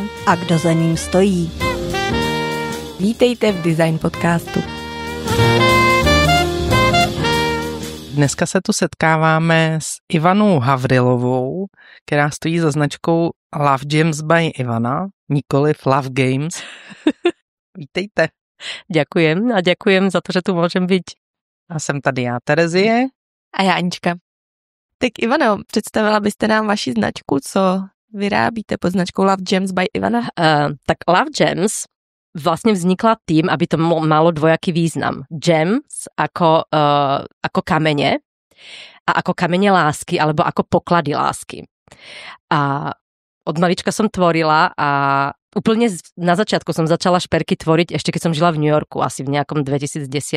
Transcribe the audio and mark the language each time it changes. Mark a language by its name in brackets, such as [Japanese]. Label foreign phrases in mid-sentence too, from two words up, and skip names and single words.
[Czech] a kdo za ním stojí. Vítejte v Design podcastu. Dneska se tu setkáváme s Ivanou Havrilovou, která stojí za značkou Love Gems by Ivana, nikoliv Love Games. Vítejte. [Slovak] Ďakujem a ďakujem za to, že tu môžem byť. [Czech] A jsem tady já, Terezie. A já, Anička. Tak Ivano, představila byste nám vaši značku, co vyrábíte pod značkou Love Gems by Ivana? [Slovak] Tak Love Gems vlastne vznikla tým, aby to malo dvojaký význam. Gems ako kamene a ako kamene lásky, alebo ako poklady lásky. A od malička som tvorila a úplne na začiatku som začala šperky tvoriť, ešte keď som žila v New Yorku, asi v nejakom 2010.